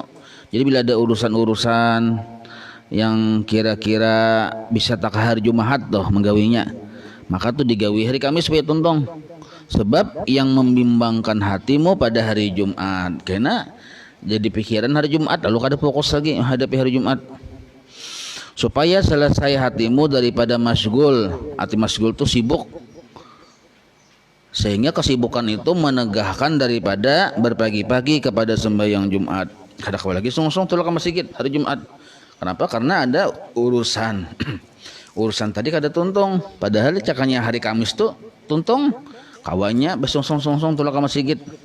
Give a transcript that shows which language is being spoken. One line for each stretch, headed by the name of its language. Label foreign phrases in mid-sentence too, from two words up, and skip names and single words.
Banjar: Jadi bila ada urusan-urusan yang kira-kira bisa tak hari Jumat tuh menggawinya, maka tuh digawi hari Kamis supaya tuntung. Sebab yang membimbangkan hatimu pada hari Jumat, karena jadi pikiran hari Jumat lalu kada fokus lagi menghadapi hari Jumat. Supaya selesai hatimu daripada masgul. Arti masgul itu sibuk, sehingga kesibukan itu menegahkan daripada berpagi-pagi kepada sembahyang Jumat. Kada kau lagi sungsung tulah ke masjid hari Jumat. Kenapa? Karena ada urusan. Urusan tadi kada tuntung, padahal cakanya hari Kamis tuh tuntung, kawannya besungsung-sungsung tulah ke masjid.